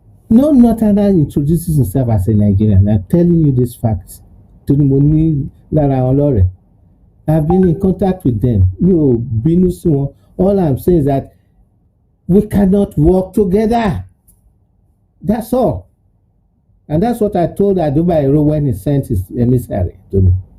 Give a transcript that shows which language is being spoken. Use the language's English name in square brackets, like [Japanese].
[English] No northerner introduces himself as a Nigerian. I'm telling you this fact. [Yoruba] Torí mo ní lára àwọn lọ́rẹ̀. [English] I've been in contact with them. [Yoruba] Mi ò bínú sí wọn. [English] All I'm saying is that we cannot work together. That's all. And that's what I told Adubairo when he sent his emissary to me.